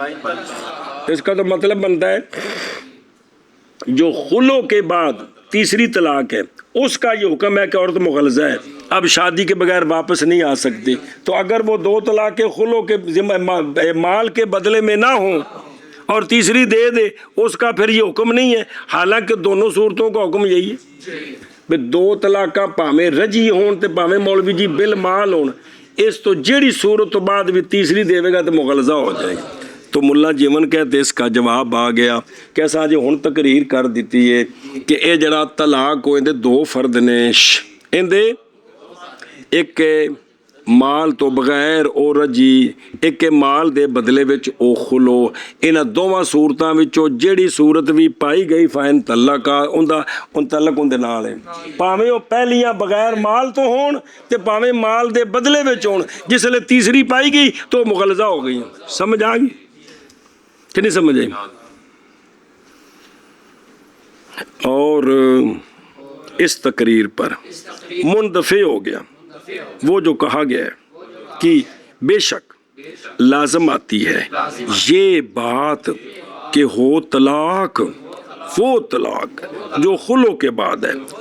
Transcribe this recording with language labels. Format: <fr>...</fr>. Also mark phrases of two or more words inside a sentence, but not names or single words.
<ur>اس کا تو مطلب بنتا ہے جو خلو کے بعد تیسری طلاق ہے اس کا یہ حکم ہے کہ عورت مغلظہ ہے، اب شادی کے بغیر واپس نہیں آ سکتی۔ تو اگر وہ 2 طلاقیں خلو کے مال کے بدلے میں نہ ہوں اور تیسری دے دے، اس کا پھر یہ حکم نہیں ہے، حالانکہ دونوں صورتوں کا حکم یہی ہے۔</ur> <pa>2 طلاقاں پاویں رجی ہون تے پاویں مولوی جی بالمال ہون، اس تو جیڑی صورت تو بعد بھی</pa> <ur>تیسری دے گا تو مغلظہ ہو جائے گی۔ تو ملا جیون کہتے اس کا جواب آ گیا،</ur> <pa>کیسا جی ہن تقریر کر دیتی ہے کہ اے جڑا طلاق ہو اندے 2 فرد نے، اندے ایک مال تو بغیر او رجی، ایک مال دے بدلے وچ او خلو، انہاں دوواں صورتاں وچوں جیڑی صورت بھی پائی گئی فائن طلاق ان تعلق اندے نال ہے، پاویں او پہلیاں بغیر مال تو ہون تے پاویں مال دے بدلے وچ ہون،</pa> <ur>جس لئے تیسری پائی گئی تو مغلظہ ہو گئی۔ سمجھ آ گئی کہ نہیں سمجھ آئی؟ اور اس تقریر پر مندفع ہو گیا وہ جو کہا گیا ہے کہ بے شک لازم آتی ہے یہ بات کہ ہو طلاق، وہ طلاق جو خلو کے بعد ہے،</ur>